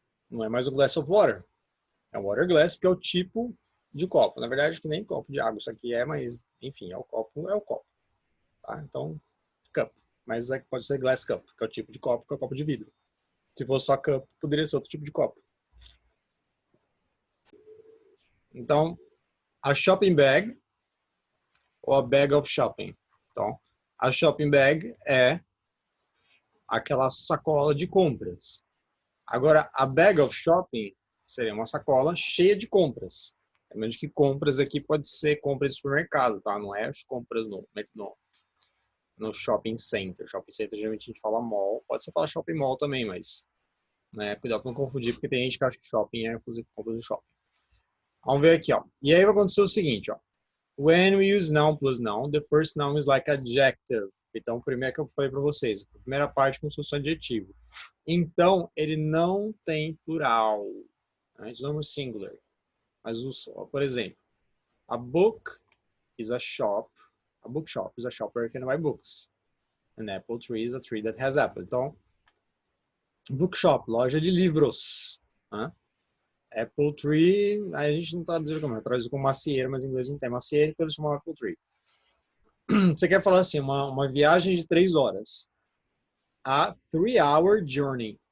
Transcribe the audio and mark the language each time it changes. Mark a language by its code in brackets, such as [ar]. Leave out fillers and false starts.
[pt] Não é mais um [en] glass of water. [pt] É um [en] water glass, [pt] porque é o tipo de copo. Na verdade, que nem copo de água isso aqui é, mas, enfim, é o copo. Tá? Então, cup. Mas pode ser [en] glass cup, [pt] que é o tipo de copo, que é o copo de vidro. Se fosse só cup, poderia ser outro tipo de copo. Então, [en] a shopping bag [pt] ou [en] a bag of shopping. [pt] Então, [en] a shopping bag [pt] é aquela sacola de compras. Agora, [en] a bag of shopping [pt] seria uma sacola cheia de compras. Lembrando que compras aqui pode ser compras de supermercado, tá? Não é as compras no shopping center. Shopping center, geralmente a gente fala mall. Pode ser falar shopping mall também, mas né, cuidado para não confundir, porque tem gente que acha que shopping é inclusive compras do shopping. Vamos ver aqui, ó. E aí vai acontecer o seguinte, ó. [en] When we use noun plus noun, the first noun is like adjective. [pt] Então, o primeiro que eu falei para vocês, a primeira parte como se fosse um adjetivo. Então, ele não tem plural. [en] Né? It's not singular. [pt] Mas, por exemplo, [en] a book is a shop. A bookshop is a shop where you can buy books. An apple tree is a tree that has apple. [pt] Então, bookshop, loja de livros. Né? Apple tree, a gente não traduz como, traduz como macieira, mas em inglês não tem macieira, então eles chamam [en] apple tree. [pt] Você quer falar assim, uma viagem de 3 horas. [en] A 3-hour journey.